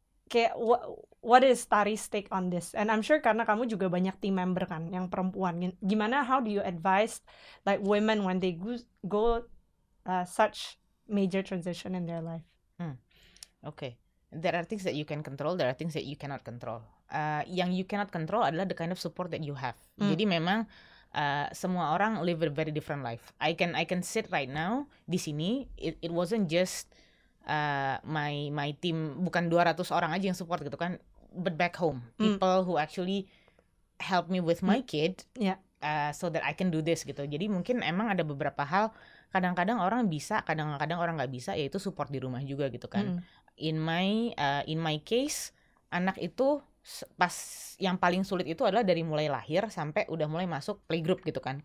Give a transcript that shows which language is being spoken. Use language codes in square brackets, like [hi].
[en] Kayak what is Tari's take on this? [id] And I'm sure karena kamu juga banyak team member kan yang perempuan. [en] Gimana, how do you advise like women when they go such major transition in their life? Okay. There are things that you can control, there are things that you cannot control. Yang you cannot control adalah the kind of support that you have. Jadi memang semua orang live a very different life. I can sit right now di sini. It wasn't just my team, bukan 200 orang aja yang support gitu kan. But back home, people who actually help me with my kid, so that I can do this gitu. [id] Jadi mungkin emang ada beberapa hal. Kadang-kadang orang bisa, kadang-kadang orang nggak bisa, yaitu support di rumah juga gitu kan. In my case, anak itu pas yang paling sulit itu adalah dari mulai lahir sampai udah mulai masuk playgroup gitu kan.